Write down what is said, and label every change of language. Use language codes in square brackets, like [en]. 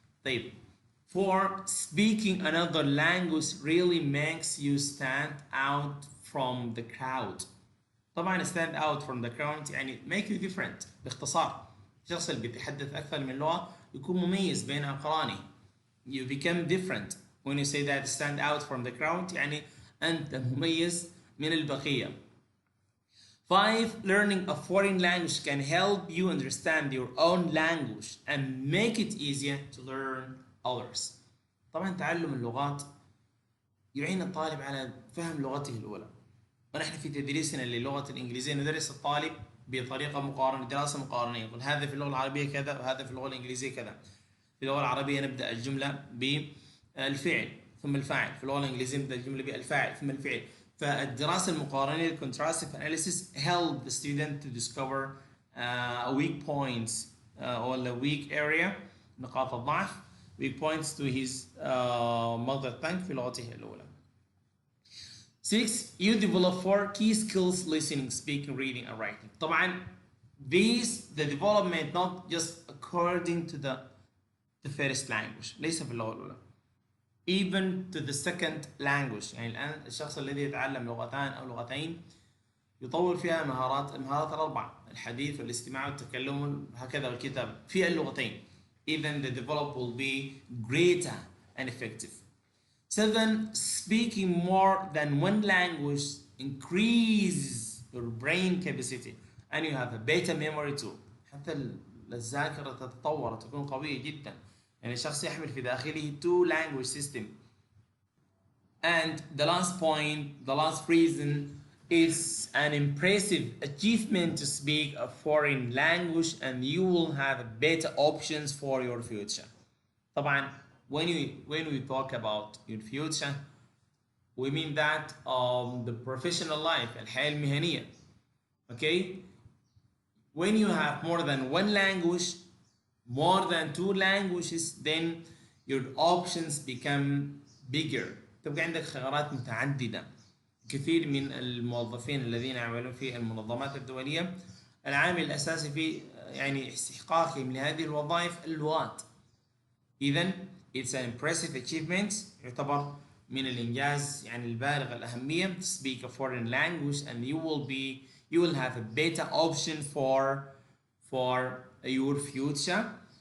[en] طيب, for speaking another language really makes you stand out from the crowd. طبعا stand out from the crowd يعني make you different. [ar] باختصار, الشخص اللي بيتحدث أكثر من لغة يكون مميز بين أقرانه. [en] You become different when you say that stand out from the crowd [ar] يعني أنت مميز من البقية. [en] 5. Learning a foreign language can help you understand your own language and make it easier to learn others. [ar] طبعا تعلم اللغات يعين الطالب على فهم لغته الأولى. ونحن في تدريسنا للغة الإنجليزية ندرس الطالب بطريقة مقارنة, دراسة مقارنة. يقول هذا في اللغة العربية كذا وهذا في اللغة الإنجليزية كذا. في اللغة العربية نبدأ الجملة بالفعل ثم الفاعل. في اللغة الإنجليزية نبدأ الجملة بالفاعل ثم الفعل. فالدراسة المقارنة [en] contrastive analysis help the student to discover weak points or the weak area [ar] نقاط الضعف [en] weak points to his mother tongue [ar] في لغته الأولى. [en] 6. You develop 4 key skills: listening, speaking, reading, and writing. طبعا the development not just according to the first language [ar] ليس في اللغة الأولى [en] even to the second language. [ar] يعني الآن الشخص الذي يتعلم لغتان أو لغتين يطور فيها المهارات الأربعة: الحديث والاستماع والتكلم هكذا والكتابة في اللغتين. [en] Even the develop will be greater and effective. 7. Speaking more than one language increases your brain capacity and you have a better memory too. [ar] حتى الذاكرة تتطور تكون قوية جدا. يعني الشخص يحمل في داخله [en] 2 language system. And the last point, the last reason is an impressive achievement to speak a foreign language and you will have better options for your future. طبعا when we talk about your future we mean that the professional life [ar] الحياة المهنية. [en] Okay, when you have more than one language, more than 2 languages, then your options become bigger. [ar] تبقى عندك خيارات متعددة. كثير من الموظفين الذين يعملون في المنظمات الدولية العامل الأساسي في يعني استحقاقهم لهذه الوظائف اللغات. [en] إذن it's an impressive achievement [ar] يعتبر من الإنجاز يعني البالغ الأهمية [en] to speak a foreign language and you will have a better option for your future.